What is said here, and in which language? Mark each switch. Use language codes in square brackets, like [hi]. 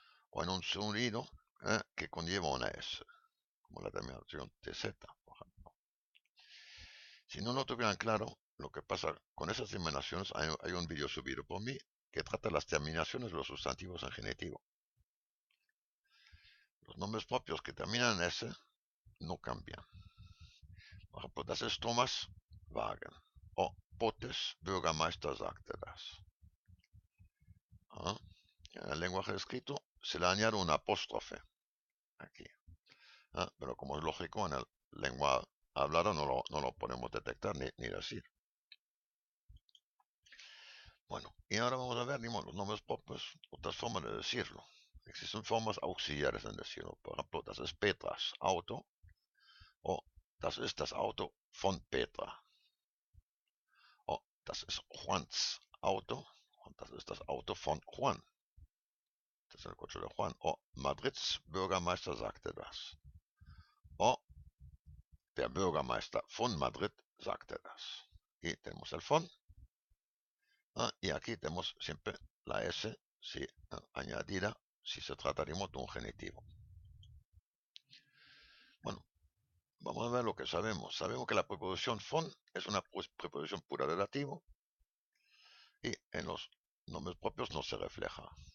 [es] O en un sonido que conlleva una S, como la terminación TZ, por ejemplo. Si no lo tuvieran claro, lo que pasa con esas terminaciones, hay un vídeo subido por mí que trata las terminaciones de los sustantivos en genitivo. Los nombres propios que terminan en S no cambian. Por ejemplo, [de] das ist Thomas Wagen. O Potes Bürgermeister sagte das. [es] En el lenguaje escrito se le añade un apóstrofe aquí. Pero como es lógico, en el lenguaje hablado no lo podemos detectar ni decir. Bueno, y ahora vamos a ver, los nombres propios, otras formas de decirlo. Existen formas auxiliares en decirlo. Por ejemplo, [de] das ist Petras Auto, o das ist das Auto von Petra, o das ist Juans Auto, und das ist das Auto von Juan. Das ist [es] el coche de Juan. [de] O Madrids Bürgermeister sagte das. O der Bürgermeister von Madrid sagte das. [es] Y tenemos el von. Y aquí tenemos siempre la S añadida si se trataría de un genitivo. Bueno, vamos a ver lo que sabemos. Sabemos que la preposición von es una preposición pura de dativo y en los nombres propios no se refleja.